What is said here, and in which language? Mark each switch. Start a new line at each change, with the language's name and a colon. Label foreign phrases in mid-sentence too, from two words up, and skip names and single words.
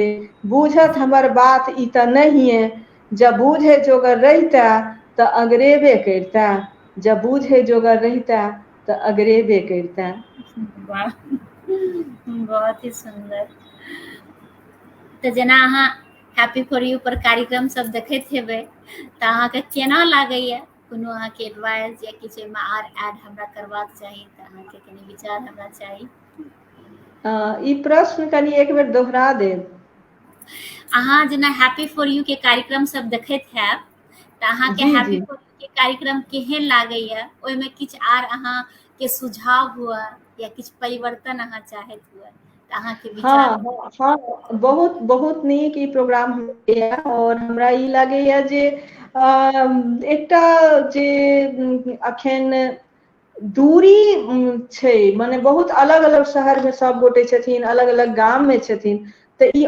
Maithili: बूझत हमर बात ई तऽ नहिये, जँ बूझे जोगर रहितै तऽ अगरेबे करितै, जँ बूझे जोगर रहितै तऽ अगरेबे करितै। वाह, बहुत ही सुंदर। तऽ जेना अहाँ हैप्पी फॉर यू पर कार्यक्रम सब देखैत हेबै, तऽ अहाँके केना लागैए? कोनो अहाँके एडवाइस या किछु एहिमे आर ऐड हमरा करबाक चाही तऽ अहाँके कनि विचार हमरा चाही। ई प्रश्न कनि एक बेर दोहरा देब। अहाँ जेना हैप्पी फॉर यू के कार्यक्रम सब देखैत हैब तऽ अहाँके जी हैप्पी जी फॉर यू के कार्यक्रम केहन लागैया, ओहिमे किछु आर अहाँके सुझाव हुए या किछु परिवर्तन अहाँ चाहैत हुए तऽ अहाँके विचार। हाँ हाँ हाँ, बहुत बहुत नीक ई प्रोग्राम होइए और हमरा ई लागैए जे एकटा जे अखन दूरी छै, माने बहुत अलग अलग शहर में सब गोटे छथिन, अलग अलग गाम में छथिन, तऽ ई